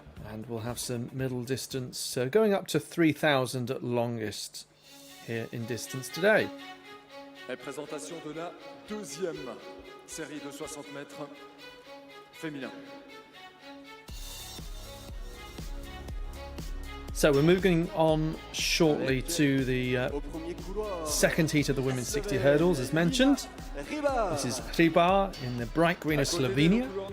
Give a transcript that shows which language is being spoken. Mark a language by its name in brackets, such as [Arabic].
[English] And we'll have some middle distance going up to 3,000 at longest here in distance today. [French] Et présentation de la deuxième série de 60 mètres féminin. [English] So we're moving on shortly to the second heat of the women's 60 hurdles, as mentioned. This is Hribar in the bright green of Slovenia.